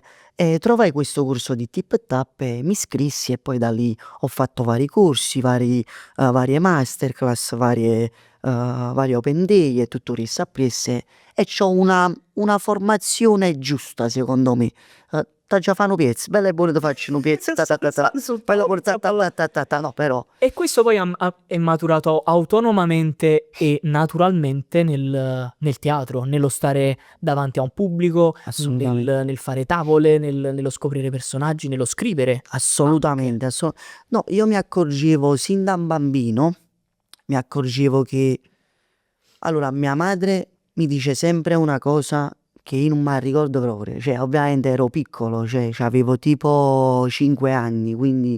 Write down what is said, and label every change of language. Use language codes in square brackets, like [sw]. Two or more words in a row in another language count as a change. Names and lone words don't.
[it] E trovai questo corso di tip tap e mi iscrissi e poi da lì ho fatto vari corsi, varie masterclass, vari [en] open day [it] e tutto il resto appresse e c'ho una formazione giusta secondo me. T'ha già fanno piezzi, bella e buona ti faccio un piezzo, ta ta ta ta, poi la porta ta ta ta ta ta, no però, e questo poi è maturato autonomamente e naturalmente nel teatro, nello stare davanti a un pubblico, assolutamente. nel fare tavole, nello scoprire personaggi, nello scrivere. Assolutamente, no, io mi accorgevo sin da un bambino, mi accorgevo che, allora, mia madre mi dice sempre una cosa che io non mi ricordo proprio, cioè, ovviamente ero piccolo, cioè, avevo tipo 5 anni, quindi